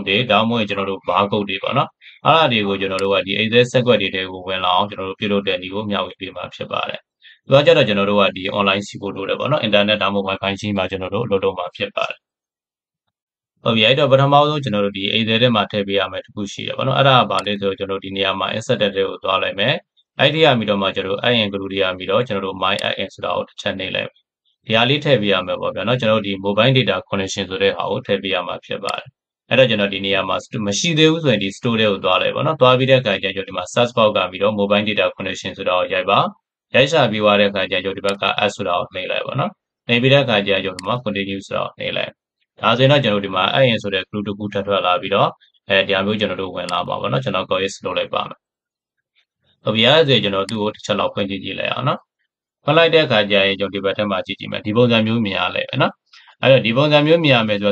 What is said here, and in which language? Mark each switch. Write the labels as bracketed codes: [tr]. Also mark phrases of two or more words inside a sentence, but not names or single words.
[my] တွေဒါမှမဟုတ်ကျွန်တော်တို့ barcode တွေပေါ့နော်အဲ့ဒါတွေကိုကျွန်တော်တို့ကဒီ Excel စက်ကွက်တွေထဲကိုဝင်လာအောင်ကျွန်တော်တို့ပြုလုပ်တဲ့နည်းကိုမျှဝေပေးမှာဖြစ်ပါတယ်ဒီကကြတော့ကျွန်တော်တို့ကဒီ online စီဖို့လုပ်တယ်ပေါ့နော် internet ဒါမှမဟုတ် wifi ရှိမှကျွန်တော်တို့လုပ်တော့မှာဖြစ်ပါတယ်ဟုတ်ပြီအဲ့တော့ပထမဆုံးကျွန်တော်တို့ဒီ Excel ထဲမှာထည့်ပေးရမယ်တစ်ခုရှိတယ်ပေါ့နော်အဲ့ဒါကဘာလဲဆိုတော့ကျွန်တော်ဒီနေရာမှာ insert တဲ့ကိုသွားလိုက်မယ်အဲ့ဒီရပြီးတော့မှကျွန်တော်တို့ [en] add in group [my] တွေရပြီးတော့ကျွန်တော်တို့ [en] my add in [my] ဆိုတာကိုတစ်ချက်နှိပ်လိုက်ဒီဟာလေးထည့်ပေးရမယ်ပေါ့ဗျာเนาะကျွန်တော်တို့ဒီ [en] mobile data connection [my] ဆိုတဲ့ဟာကိုထည့် ပေးရမှာဖြစ်ပါတယ်အဲ့တော့ကျွန်တော်ဒီနေရာမှာမရှိသေးဘူးဆိုရင်ဒီ store တွေကိုသွားလိုက်ပေါ့เนาะသွားပြီးတဲ့အခါကျကျွန်တော်ဒီမှာ [en] search box [my] ကပြီးတော့ [en] mobile data [my] connection ဆိုတာကိုရိုက်ပါရိုက်ရှာပြီးသွားတဲ့အခါကျကျွန်တော်ဒီဘက်က add ဆိုတာကိုနှိပ်လိုက်ပေါ့เนาะနှိပ်ပြီးတဲ့အခါကျကျွန်တော်ဒီမှာ continue ဆိုတာကိုနှိပ်လိုက်ဒါဆိုရင်တော့ကျွန်တော်ဒီမှာ [en] add in [my] ဆိုတဲ့ group တစ်ခုထပ်ထွက်လာပြီးတော့ဒီအမျိုးကျွန်တော်တို့ဝင်လာပါပေါ့เนาะကျွန်တော် copy လုပ်လိုက်ပါမယ်ဟုတ်ပြီအဲ့ဒါဆိုကျွန်တော်သူ့ကိုတစ်ချက်လောက်ဖွင့်ကြည့်လိုက်အောင်เนาะဖွင့်လိုက်တဲ့အခါကျရင်ကျွန်တော်ဒီဘက်ထက်မှာကြည့်ကြည့်မယ်ဒီပုံစံမျိုးမြင်ရလဲเนาะအဲ့တော့ဒီပုံစံမျိုးမြင်ရမယ်ဆို